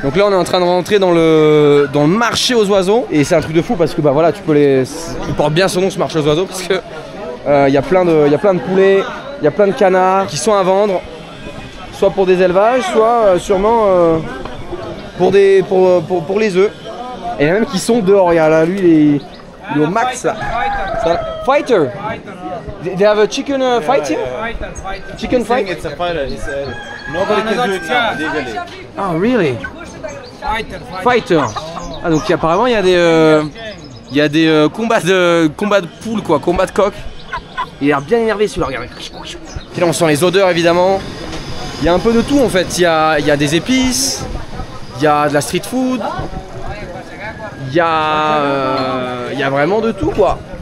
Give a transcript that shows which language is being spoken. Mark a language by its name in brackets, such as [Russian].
[French] Donc là on est en train de rentrer dans le marché aux oiseaux, et c'est un truc de fou parce que bah voilà, tu peux il porte bien son nom, ce marché aux oiseaux, parce que y a plein de poulets, il y a plein de canards qui sont à vendre, soit pour des élevages, soit sûrement pour les œufs. Et il y en a même qui sont dehors. Regarde là, lui il est au max là. [English] Fighter. They have a chicken fight here? Chicken fight? It's a fighter. Nobody can do it now legally. Oh really? Fighter. [French] Ah donc apparemment il y a des combats de poules quoi, combats de coq. Il a l'air bien énervé celui-là, regardez. Et là on sent les odeurs évidemment. Il y a un peu de tout en fait. Il y a des épices, il y a de la street food, il y a vraiment de tout quoi.